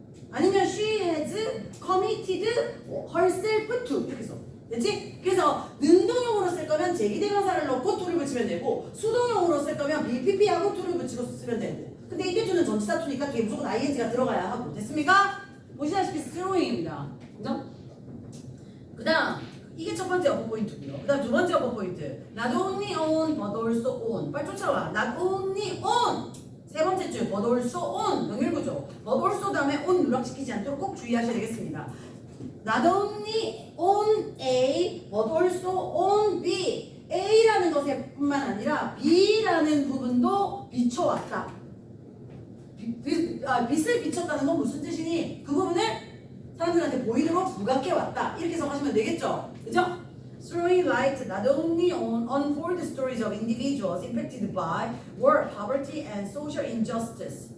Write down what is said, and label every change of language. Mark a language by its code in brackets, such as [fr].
[ko] 아니면 [en] she has committed herself to [ko] 이렇게 써. 됐지? 그래서 능동형으로 쓸 거면 제기대명사를 넣고 to를 붙이면 되고 수동형으로 쓸 거면 BPP하고 to를 붙이고 쓰면 되고 근데 이게 to는 전치사 to니까 뒤에 무조건 ing가 들어가야 하고 됐습니까? 보시다시피 스로잉입니다. 그죠? 그 다음 이게 첫 번째 어법 포인트고요. 그 다음 두 번째 어법 포인트 [en] not only on but also on [ko] 빨리 쫓아와. not only on 세 번째 줄 but also on 명일구조 but also 다음에 on 누락시키지 않도록 꼭 주의하셔야 되겠습니다. [en] not only on A but also on B [ko] A라는 것에 뿐만 아니라 B라는 부분도 비춰왔다. 빛을 비췄다는 건 무슨 뜻이니? 그 부분을 사람들한테 보이도록 부각해왔다. 이렇게 해석하시면 되겠죠? 그죠? [en] Throwing light not only on unfold stories of individuals impacted by war, poverty, and social injustice.